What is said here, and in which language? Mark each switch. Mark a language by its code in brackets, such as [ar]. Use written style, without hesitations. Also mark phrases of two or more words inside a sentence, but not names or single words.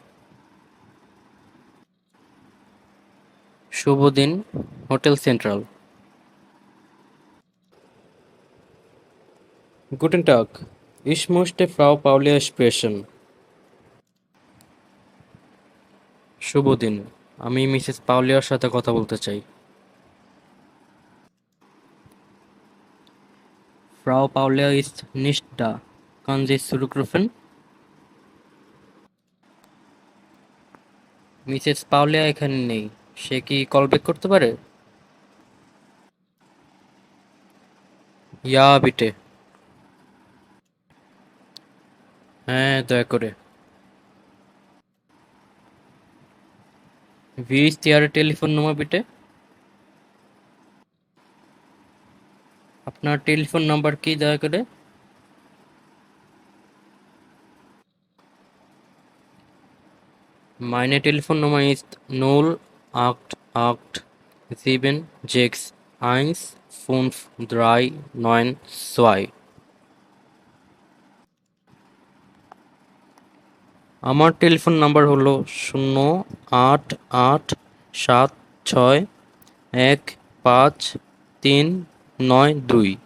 [bn] শুভ দিন, হোটেল সেন্ট্রাল। [de] Guten Tag, ich möchte Frau Paulia sprechen. [bn] শুভ দিন, আমি মিসেস পাউলিয়ার সাথে কথা বলতে চাই। [de] Frau Paulia ist nicht da. Kann Sie zurückrufen? [bn] মিসেস পাউলিয়া এখানে নেই, সে কি কল ব্যাক করতে পারে? [de] Ja bitte. [bn] হ্যাঁ, দয়া করে। [de] Wie ist Ihre Telefonnummer bitte? [bn] আপনার টেলিফোন নাম্বার কি দয়া করে? [de] Meine Telefonnummer ist 08876153992। [bn] আমার টেলিফোন নাম্বার হলো 08876153992।